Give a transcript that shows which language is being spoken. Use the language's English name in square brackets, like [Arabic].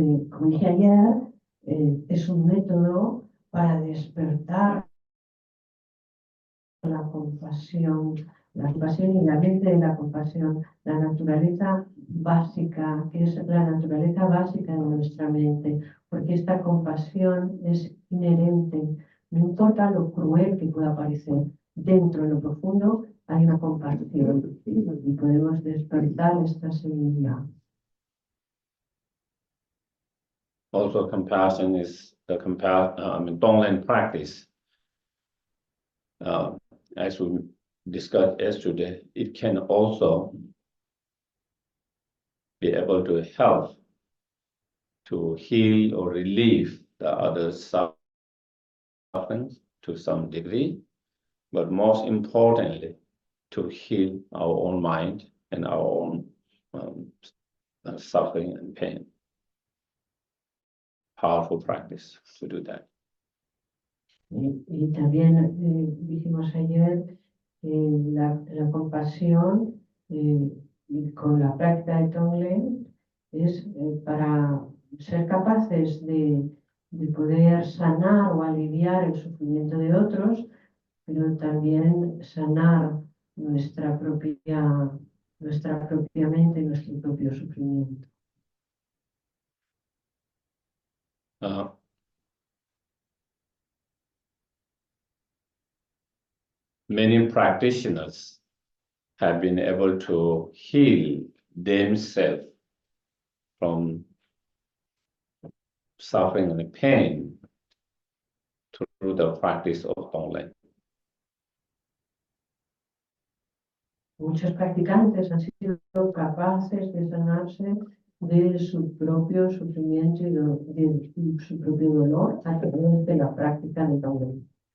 [Spanish] Como dije ayer, es un método para despertar la compasión y la mente de la compasión, la naturaleza básica, que es la naturaleza básica de nuestra mente, porque esta compasión es inherente, no importa lo cruel que pueda parecer, dentro de lo profundo hay una compasión y podemos despertar esta semilla. [English] Also, compassion is the TONG-LEN practice. As we discussed yesterday, it can also be able to help to heal or relieve the other suffering to some degree, but most importantly, to heal our own mind and our own suffering and pain. Powerful practice to do that. [Spanish] Y también dijimos ayer la compasión con la práctica de TONG-LEN es para ser capaces de poder sanar o aliviar el sufrimiento de otros, pero también sanar nuestra propia mente, nuestro propio sufrimiento. [English] Many practitioners have been able to heal themselves from suffering and pain through the practice of TONG-LEN. [Spanish] Muchos practicantes han sido capaces de sanarse de su propio sufrimiento y de su propio dolor a través de la práctica de TONG-LEN.